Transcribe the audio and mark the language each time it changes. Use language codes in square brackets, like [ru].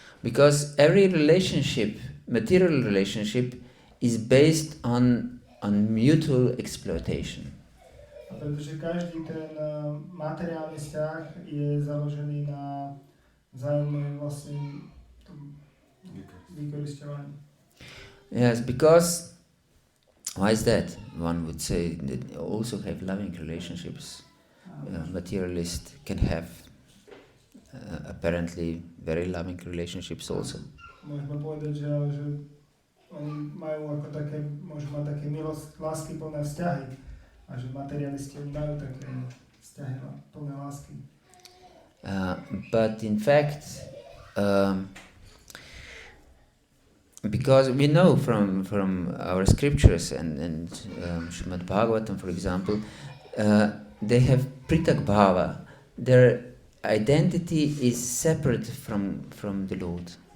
[en] Because every relationship, material relationship, is based on mutual exploitation. [sk] A pretože každý ten materiálny vzťah je založený na vzájomnej vlastne vykoristovaní. [en] Yes, because why is that? One would say that also have loving relationships. Materialist can have apparently very loving relationships also. [sk] Môžeme povedať, že oni majú ako také, môžu mať také láskyplné vzťahy a že materialisti oni majú také vzťahy plné lásky. [en] But in fact, because we know from our scriptures and Srimad Bhagavatam, for example, they have pritak bhava. Their identity is separate from the Lord.